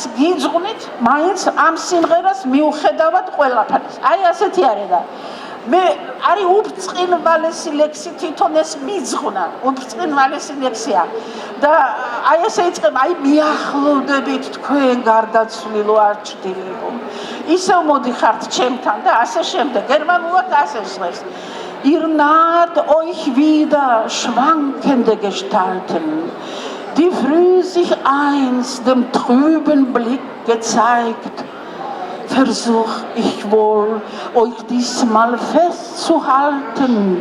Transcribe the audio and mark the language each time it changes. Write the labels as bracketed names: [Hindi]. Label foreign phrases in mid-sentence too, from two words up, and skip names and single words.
[Georgian] გიძღვნით მაინც ამ სიმღერას მიუხედავად ყველაფერს აი ასეთი არის და მე არის უბწყინვალესი ლექსი თვითონ ეს მიძღვნა უბწყინვალესი ლექსია და აი ესე იწყება აი მიახლოვდებით თქვენ გარდაცვლილო არჩდილებო ისევ მოდიხართ ჩემთან და ასე შემდეგ გერმანულად ასე ჟღერს [German] Ihr naht euch wieder schwankende Gestalten die früh sich einst dem trüben Blick gezeigt Versuch ich wohl, euch diesmal festzuhalten.